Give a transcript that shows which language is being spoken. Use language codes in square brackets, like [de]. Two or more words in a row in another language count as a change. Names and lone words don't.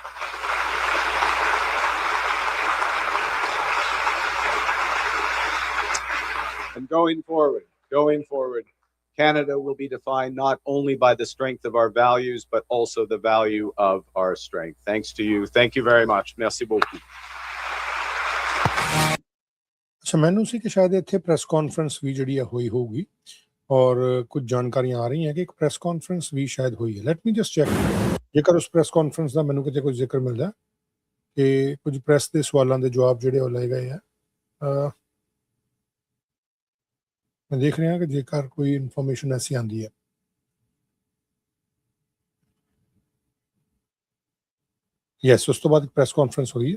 [en] And going forward, Canada will be defined not only by the strength of our values, but also the value of our strength. Thanks to you. Thank you very much. [fr] Merci beaucoup. [pa] अच्छा ਮੈਨੂੰ ਸੀ ਕਿ ਸ਼ਾਇਦ ਇੱਥੇ [en] press conference [pa] ਵੀ ਜਿਹੜੀ ਹੋਈ ਹੋਊਗੀ ਔਰ ਕੁਝ ਜਾਣਕਾਰੀਆਂ ਆ ਰਹੀਆਂ ਕਿ ਇੱਕ [en] press conference [pa] ਵੀ ਸ਼ਾਇਦ ਹੋਈ ਹੈ। [en] let me just check [pa] ਜੇਕਰ ਉਸ [en] press conference [pa] ਦਾ ਮੈਨੂੰ ਕਿਤੇ ਕੋਈ ਜ਼ਿਕਰ ਮਿਲਦਾ ਕਿ ਕੁਝ ਪ੍ਰੈਸ ਦੇ ਸਵਾਲਾਂ ਦੇ ਜਵਾਬ ਜਿਹੜੇ ਉਹ ਲਏ ਗਏ ਆ। [hi] मैं देख रहे हैं कि जेकर कोई इंफॉर्मेशन ऐसी आती है। यस, उस तो बाद एक [en] press conference [hi] हुई है।